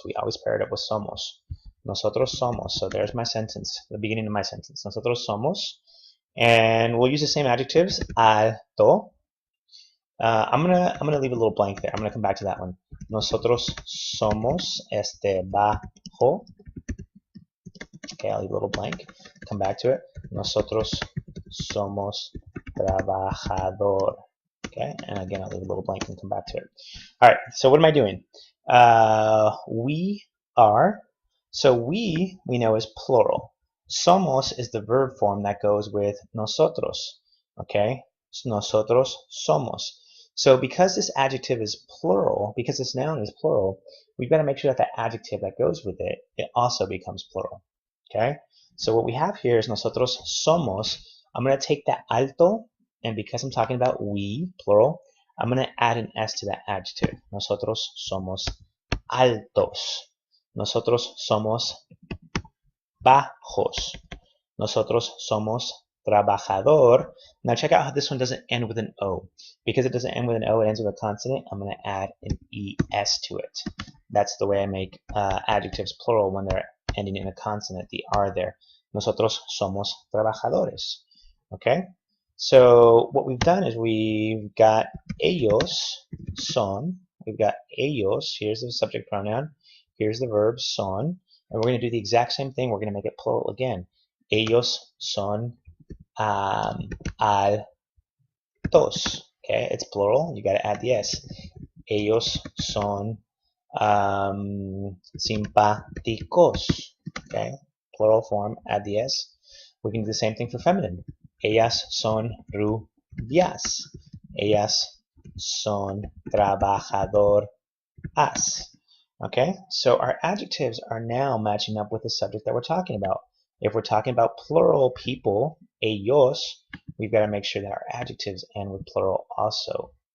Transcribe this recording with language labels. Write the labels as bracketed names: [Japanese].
[English] We always pair it up with somos. [Spanish] Nosotros somos. [English] So there's my sentence, the beginning of my sentence. Nosotros somos. And we'll use the same adjectives. Alto. I'm gonna leave a little blank there. I'm gonna come back to that one. [Spanish] Nosotros somos bajo. [English] Okay, I'll leave a little blank. Come back to it. [Spanish] Nosotros somos trabajador. [English] Okay, and again, I'll leave a little blank and come back to it. All right, so what am I doing? We are. So we know is plural. Somos is the verb form that goes with nosotros. Okay, [Spanish] nosotros somos. [English] So because this adjective is plural, because this noun is plural, we've got to make sure that the adjective that goes with it, it also becomes plural. Okay, so what we have here is [Spanish] nosotros somos. [English] I'm going to take that alto, and because I'm talking about we, plural, I'm going to add an S to that adjective. [Spanish] Nosotros somos altos. Nosotros somos bajos. Nosotros somos trabajador. Now check out how this one doesn't end with an O. Because it doesn't end with an O, it ends with a consonant. I'm going to add an ES to it. That's the way I make adjectives plural when they're ending in a consonant, the R there. Nosotros somos trabajadores. [English] Okay? So what we've done is we've got [Spanish] ellos son. [English] We've got ellos. Here's the subject pronoun. Here's the verb son. And we're going to do the exact same thing. We're going to make it plural again. [Spanish] Ellos son altos. [English] Okay, it's plural. You got to add the S. [Spanish] Ellos son simpáticos. [English] Okay, plural form, add the S. We can do the same thing for feminine. [Spanish] Ellas son rubias. Ellas son trabajadoras. [English] Okay, so our adjectives are now matching up with the subject that we're talking about. If we're talking about plural people, ellos, we've got to make sure that our adjectives end with plural also.